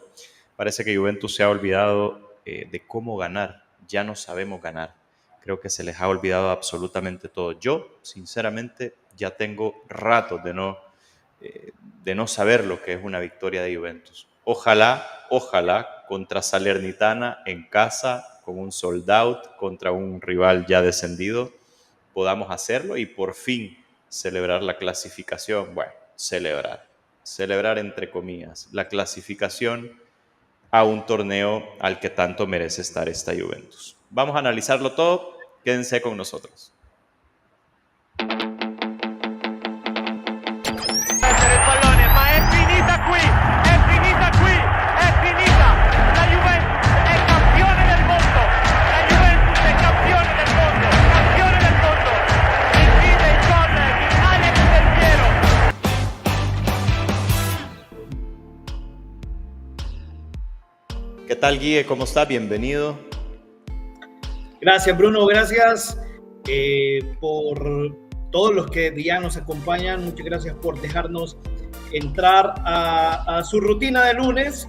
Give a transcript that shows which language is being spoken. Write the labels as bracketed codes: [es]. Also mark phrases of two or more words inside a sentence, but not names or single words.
[es] Parece que Juventus se ha olvidado de cómo ganar, ya no sabemos ganar. Creo que se les ha olvidado absolutamente todo. Yo, sinceramente, ya tengo ratos de no saber lo que es una victoria de Juventus. Ojalá contra Salernitana en casa, con un [en] sold out, [es] contra un rival ya descendido, podamos hacerlo y por fin celebrar la clasificación. Bueno, celebrar entre comillas, la clasificación a un torneo al que tanto merece estar esta Juventus. Vamos a analizarlo todo, quédense con nosotros. [it] Il pallone, ma è finita qui, è finita. La Juventus è campione del mondo, la Juventus è campione del mondo. Incide il gol di Alex Del Piero. [es] ¿Qué tal, Guille? ¿Cómo está? Bienvenido. Gracias, Bruno. Gracias por todos los que ya nos acompañan. Muchas gracias por dejarnos entrar a su rutina de lunes.